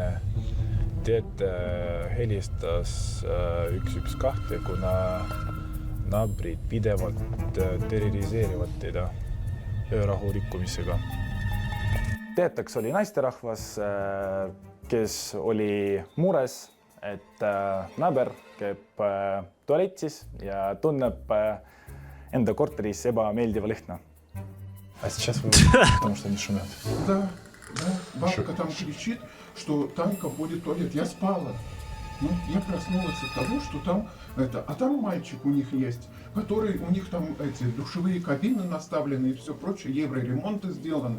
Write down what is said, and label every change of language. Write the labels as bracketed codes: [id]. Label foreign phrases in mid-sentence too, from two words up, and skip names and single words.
[et] Teete helistas 112, kuna naabrid pidevalt terroriseerivad teda öörahu rikkumisega. Teetaks oli naisterahvas, kes oli mures, et naaber käib туалетис ja tunneb enda korteris ebameeldiva lõhna. [ru] А сейчас вы потому что они шумят. Да, бабка там кричит, что там будет туалет. Я спала. Ну, я проснулась от того, что там это, а там мальчик у них есть, который у них там эти душевые кабины наставлены и все прочее, евроремонты сделаны.